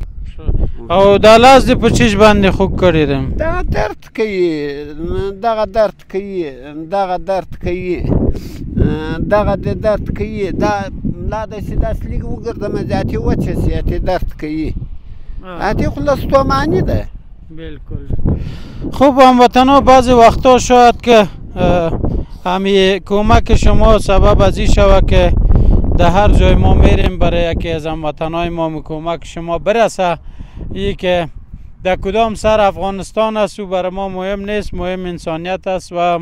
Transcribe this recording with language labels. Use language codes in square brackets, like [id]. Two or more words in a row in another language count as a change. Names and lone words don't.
[ps] او دا لاس دې په چیز باندې خوږ کړی دی دغه درد کوي دغه درد کوي دغه درد کوي دغه د درد کوي دا لا داسې داسې لږ وګرځم زیاتې وچه سي اتې درد کوي اتې خو له ستوماني ده [fa] بالکل خوب هموطنان بعضی وقتا شاید که همی کمک شما سبب از این شود که در هر جای ما میریم برای یکی از هموطنان ما کمک شما برسه ای که در کدام سر افغانستان است و برای ما مهم نیست مهم انسانیت است و